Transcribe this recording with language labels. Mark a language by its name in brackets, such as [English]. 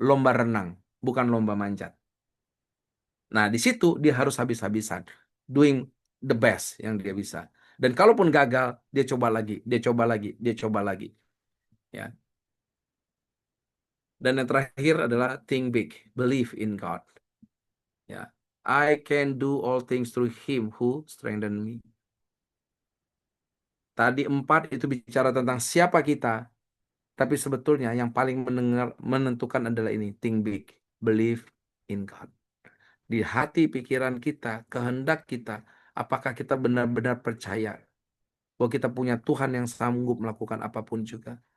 [Indonesian] Lomba renang, bukan lomba manjat. Nah, di situ dia harus habis-habisan. [English] Doing the best [Indonesian] yang dia bisa. Dan kalaupun gagal, dia coba lagi, dia coba lagi, dia coba lagi. Ya. Dan yang terakhir adalah [English] think big, believe in God. Ya, I can do all things through Him who strengthen me. [Indonesian] Tadi 4 itu bicara tentang siapa kita, tapi sebetulnya yang paling menentukan adalah ini, [English] think big, believe in God. [Indonesian] Di hati pikiran kita, kehendak kita, apakah kita benar-benar percaya bahwa kita punya Tuhan yang sanggup melakukan apapun juga.